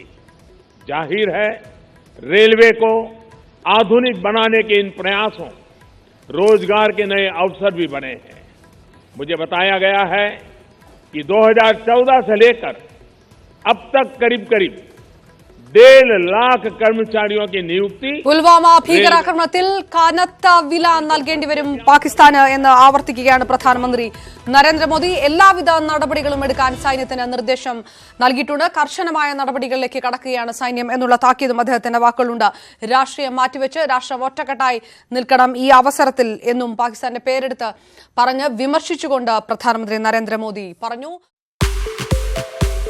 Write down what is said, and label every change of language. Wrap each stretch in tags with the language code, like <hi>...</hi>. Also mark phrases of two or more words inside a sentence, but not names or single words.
<hi>जाहिर है, रेलवे को आधुनिक बनाने के इन प्रयासों रोजगार के नए अवसर भी बने हैं। मुझे बताया गया है कि 2014 से लेकर अब तक करीब करीब 1.5 लाख कर्मचारियों की नियुक्ति</hi> <ml>പുൽവാമ ഭീകരാക്രമണത്തിൽ കനത്ത വില നൽകേണ്ടി വരും പാകിസ്ഥാന് എന്ന് ആവർത്തിക്കുകയാണ് പ്രധാനമന്ത്രി നരേന്ദ്രമോദി. എല്ലാവിധ നടപടികളും എടുക്കാൻ സൈന്യത്തിന് നിർദ്ദേശം നൽകിയിട്ടുണ്ട്. കർശനമായ നടപടികളിലേക്ക് കടക്കുകയാണ് സൈന്യം എന്നുള്ള താക്കീതും അദ്ദേഹത്തിന്റെ വാക്കുകളുണ്ട്. രാഷ്ട്രീയം മാറ്റിവെച്ച് രാഷ്ട്രം ഒറ്റക്കെട്ടായി നിൽക്കണം ഈ അവസരത്തിൽ എന്നും പാകിസ്ഥാന്റെ പേരെടുത്ത് പറഞ്ഞ് വിമർശിച്ചുകൊണ്ട് പ്രധാനമന്ത്രി നരേന്ദ്രമോദി പറഞ്ഞു.</ml>